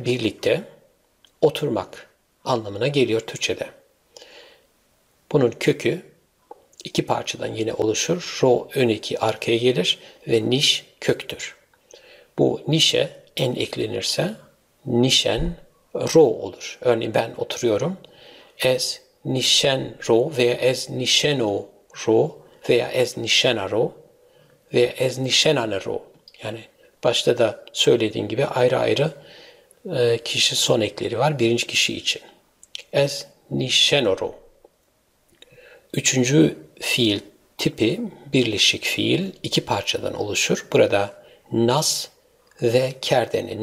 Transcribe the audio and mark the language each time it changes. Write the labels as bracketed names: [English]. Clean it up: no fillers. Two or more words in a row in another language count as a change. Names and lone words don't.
[Turkish] Birlikte oturmak anlamına geliyor Türkçe'de. Bunun kökü iki parçadan yine oluşur. Ro ön eki arkaya gelir ve niş köktür. Bu nişe en eklenirse nişen ro olur. Örneğin ben oturuyorum. [Zaza] Ez nişen ro veya ez nişeno ro veya ez nişena ro veya ez nişenane ro. [Turkish] Yani başta da söylediğim gibi ayrı ayrı kişi son ekleri var birinci kişi için. [Zaza] Ez nişenoro. [Turkish] Üçüncü fiil tipi birleşik fiil iki parçadan oluşur. Burada nas ve kerdeni.